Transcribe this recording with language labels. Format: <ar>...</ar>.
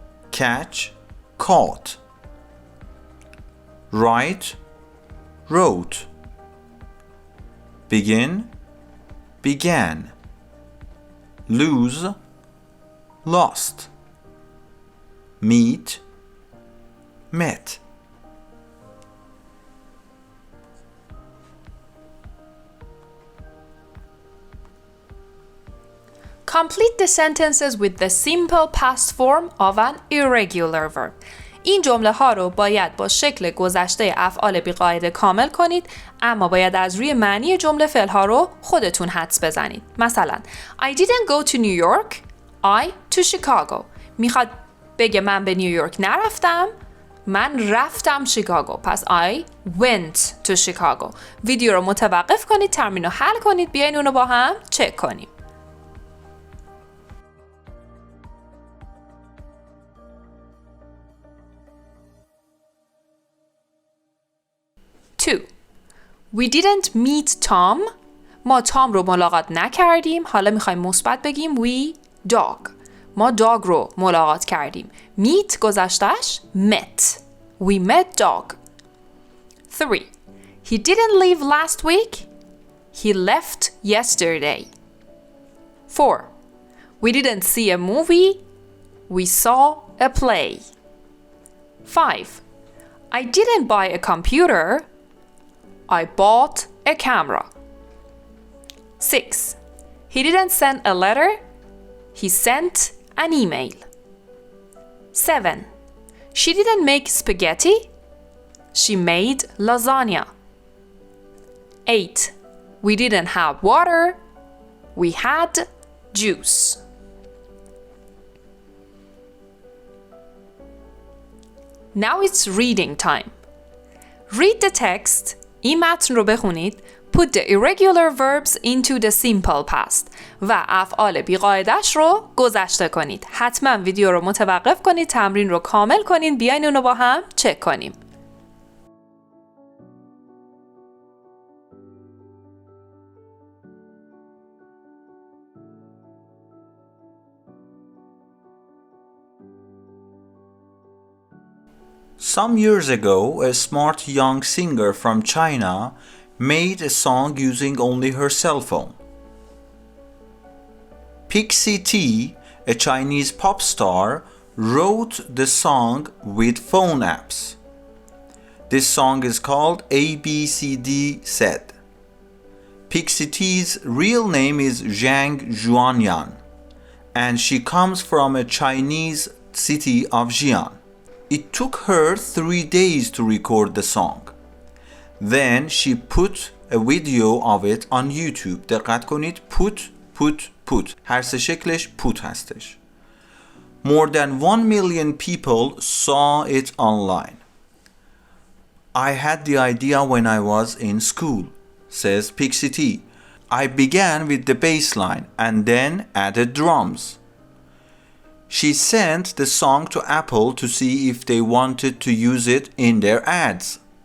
<en>catch caught write wrote begin began lose lost meet met. Complete the sentences with the simple past form of an irregular verb.</en> <fa>این جمله ها رو باید با شکل گذشته افعال بی‌قاعده کامل کنید، اما باید از روی معنی جمله فعل ها رو خودتون حدس بزنید.</fa> <en>مثلا I didn't go to New York, I to Chicago.</en> <fa>میخواد بگه من به نیویورک نرفتم، من رفتم شیکاگو.</fa> <en>پس I went to Chicago.</en> <fa>ویدیو رو متوقف کنید، تمرین رو حل کنید، بیاین اونو با هم چک کنیم.</fa> <en>Two. We didn't meet Tom.</en> <fa>ما تام رو ملاقات نکردیم. حالا میخوایم مثبت بگیم</fa> <en>we dog.</en> <fa>ما داگ رو ملاقات کردیم.</fa> <en>meet گذشتش met. We met dog. 3. He didn't leave last week. He left yesterday. 4. We didn't see a movie. We saw a play. 5. I didn't buy a computer. I bought a camera. 6. He didn't send a letter. He sent an email. 7. She didn't make spaghetti. She made lasagna. 8. We didn't have water. We had juice. Now it's reading time. Read the text.</en> <fa>این متن رو بخونید.</fa> <en>Put the irregular verbs into the simple past</en> <fa>و افعال بی‌قاعده‌اش رو گذشته کنید. حتما ویدیو رو متوقف کنید، تمرین رو کامل کنید، بیاین اونو با هم چک کنیم.</fa> <en>Some years ago, a smart young singer from China made a song using only her cell phone. Pixi, a Chinese pop star, wrote the song with phone apps. This song is called ABCD Said. Pixie's real name is Zhang Zhuanyan, and she comes from a Chinese city of Xi'an. It took her 3 days to record the song. Then she put a video of it on YouTube.</en> <fa>دقت کنید put هر سه شکلش put هستش.</fa> <en>More than 1 million people saw it online. I had the idea when I was in school, says Pixi. I began with the bass line and then added drums. She sent the song to Apple to see if they wanted to use it in their ads.</en>